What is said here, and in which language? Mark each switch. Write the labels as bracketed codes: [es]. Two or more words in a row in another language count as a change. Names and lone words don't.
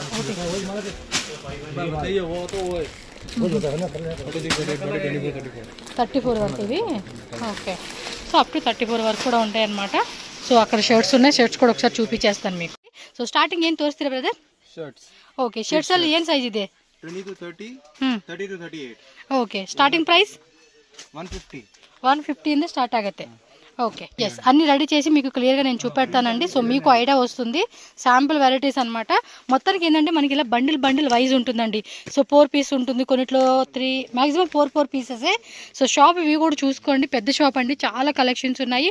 [te] ఓకే, 34 వరకు ఇవి. [en] okay, so up to [te] 34 వరకు కూడా ఉంటాయి అన్నమాట. సో అక్కడ షర్ట్స్ ఉన్నాయి, షర్ట్స్ కూడా ఒకసారి చూపించేస్తాను మీకు. [en] so starting [te] ఏం తోస్తారా బ్రదర్? షర్ట్స్. [en] okay, shirts [kn] ಅಲ್ಲಿ ಏನು సైజ్ ಇದೆ? [en] 20 to 30, 30 to 38. okay, starting price [kn] 150 ಇಂದ ಸ್ಟಾರ್ಟ್ ಆಗುತ್ತೆ. [en] okay, yes, [te] అన్ని రెడీ చేసి మీకు క్లియర్గా నేను చూపెడతానండి. సో మీకు ఐడియా వస్తుంది. [en] sample varieties [te] అనమాట. మొత్తానికి ఏంటంటే మనకి ఇలా [en] bundle wise [te] ఉంటుందండి. సో 4 piece ఉంటుంది, కొన్నిట్లో 3, మ్యాక్సిమం 4 పీసెసే. సో షాప్ ఇవి కూడా చూసుకోండి, పెద్ద షాప్ అండి, చాలా కలెక్షన్స్ ఉన్నాయి.